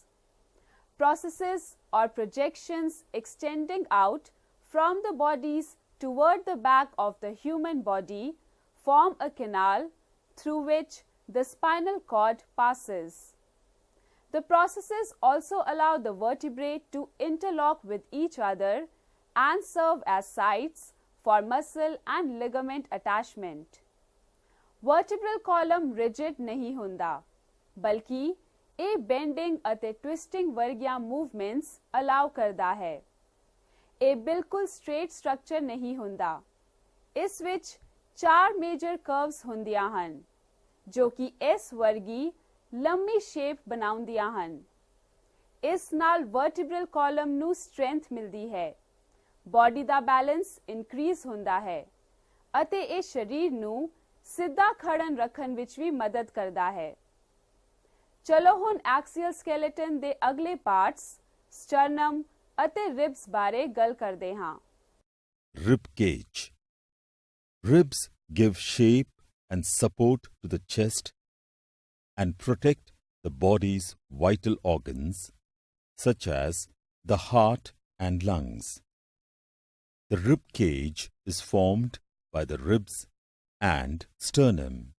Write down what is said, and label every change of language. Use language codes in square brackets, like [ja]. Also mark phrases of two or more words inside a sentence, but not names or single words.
[en] Processes or projections extending out from the bodies toward the back of the human body form a canal through which the spinal cord passes. The processes also allow the vertebrae to interlock with each other and serve as sites for muscle and ligament attachment. Vertebral column [pa] rigid नहीं ਹੁੰਦਾ, बल्कि ਇਹ bending ਅਤੇ twisting ਵਰਗੀਆਂ [en] movements allow [pa] ਕਰਦਾ ਹੈ। ਇਹ ਬਿਲਕੁਲ [en] straight structure [pa] ਨਹੀਂ ਹੁੰਦਾ। ਇਸ ਵਿੱਚ 4 [en] major curves [pa] ਹੁੰਦੀਆਂ ਹਨ, ਜੋ ਕਿ ਇਸ ਵਰਗੀ ਲੰਮੀ shape ਬਣਾਉਂਦੀਆਂ ਹਨ। ਇਸ ਨਾਲ [en] vertebral column [pa] ਨੂੰ strength ਮਿਲਦੀ ਹੈ। Body ਦਾ [en] balance increase [pa] ਹੁੰਦਾ ਹੈ ਅਤੇ ਇਹ ਸਰੀਰ ਨੂੰ ਸਿੱਧਾ ਖੜਨ ਰੱਖਣ ਵਿੱਚ ਵੀ ਮਦਦ ਕਰਦਾ ਹੈ। ਚਲੋ ਹੁਣ [en] axial skeleton [pa] ਦੇ ਅਗਲੇ [en] parts, sternum [pa] ਅਤੇ ribs ਬਾਰੇ ਗੱਲ ਕਰਦੇ ਹਾਂ। [en] Rib cage. Ribs give shape and support to the chest and protect the body's vital organs such as the heart and lungs. The rib cage is formed by the ribs and sternum.